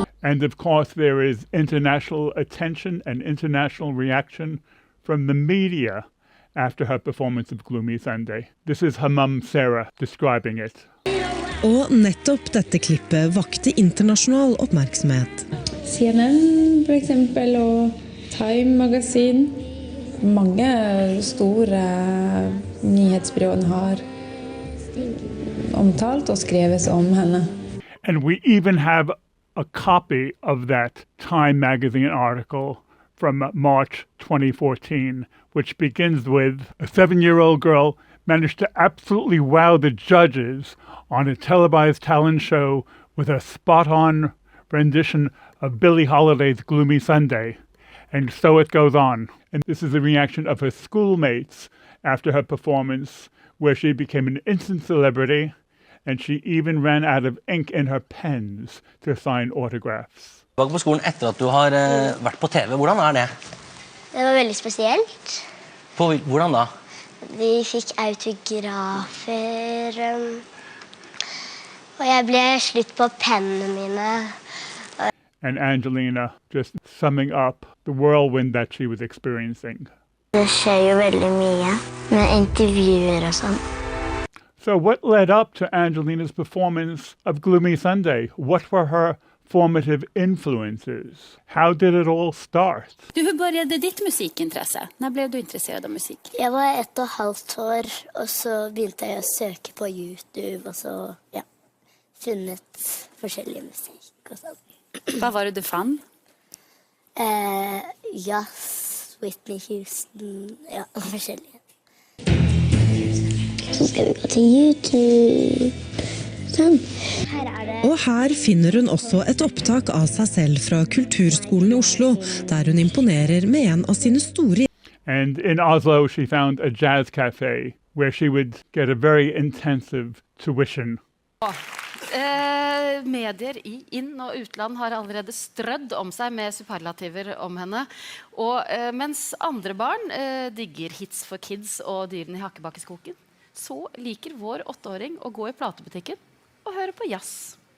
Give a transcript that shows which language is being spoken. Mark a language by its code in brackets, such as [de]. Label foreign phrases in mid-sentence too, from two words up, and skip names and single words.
[en] And of course, there is international attention and international reaction from the media after her performance of Gloomy Sunday. This is her mum, Sarah, describing it. [no] Og nettopp dette klippet vakte internasjonal oppmerksomhet. CNN for eksempel, og Time Magasin. Mange store nyhetsbyråer har omtalt og skrevet om henne. [en] And we even have a copy of that Time magazine article from March 2014, which begins with a 7-year-old girl managed to absolutely wow the judges on a televised talent show with a spot-on rendition of Billie Holiday's Gloomy Sunday. And so it goes on. And this is the reaction of her schoolmates after her performance, where she became an instant celebrity, and she even ran out of ink in her pens to sign autographs. [no] På skolen etter at du har vært på TV, hvordan det? Det var veldig spesielt. Hvordan da? Vi fikk autografer, og jeg ble slutt på pennene mine. [en] And Angelina just summing up the whirlwind that she was experiencing. [no] Det skjer jo veldig mye med intervjuer og sånn. [en] So what led up to Angelina's performance of Gloomy Sunday? What were her formative influences? How did it all start? [sv] Hur började ditt musikintresse? När blev du intresserad av musik? [no] Jeg var 1,5 år, og så begynte jeg å søke på YouTube, og så, ja, funnet forskjellig musikk og sånn. [sv] Vad var det du fann? [no] Jazz, Whitney Houston, ja, forskjellige. Så skal vi gå til YouTube. Sånn. Her det. Og her finner hun også et opptak av seg selv fra Kulturskolen i Oslo, der hun imponerer med en av sine store. [en] And in Oslo, she found a jazz cafe where she would get a very intensive tuition. [no] Medier i inn- og utland har allerede strødd om seg med superlativer om henne. Og mens andre barn digger hits for kids og dyrene i Hakkebakkeskogen, så liker vår 8-åring å gå i platebutikken og høre på jazz.